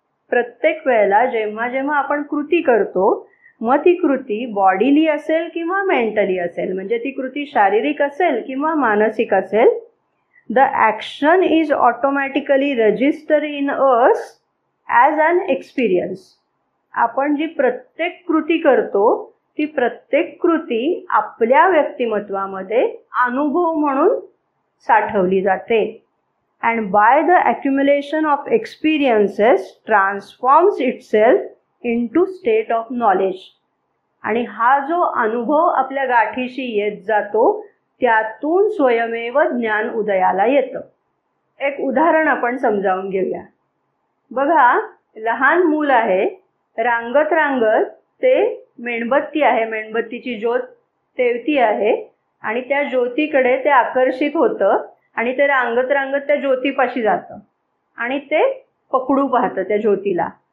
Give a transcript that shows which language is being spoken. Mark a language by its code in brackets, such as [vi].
[mr] प्रत्येक वेळेला जेव्हा जेव्हा आपण कृती करतो, मग ती कृती बॉडीली असेल किंवा मेंटली असेल, म्हणजे ती कृती शारीरिक असेल किंवा मानसिक असेल, [en] The action is automatically register in us as an experience. [mr] आपण जी प्रत्येक कृती करतो ती प्रत्येक कृती आपल्या व्यक्तिमत्वामध्ये अनुभव म्हणून साठवली जाते. [en] and by the accumulation of experiences transforms itself into state of knowledge. [mr] आणि हा जो अनुभव आपल्या गाठीशी येत जातो त्यातून स्वयमेव ज्ञान उदयाला येतं. एक उदाहरण आपण समजावून घेऊया. बघा, लहान मूल आहे, रांगत रांगत ते मेणबत्ती आहे, मेणबत्तीची ज्योत तेवती आहे आणि त्या ज्योतीकडे ते आकर्षित होतं आणि ते रांगत रांगत त्या ज्योतीपाशी जातं आणि ते पकडू पाहतं त्या ज्योतीला.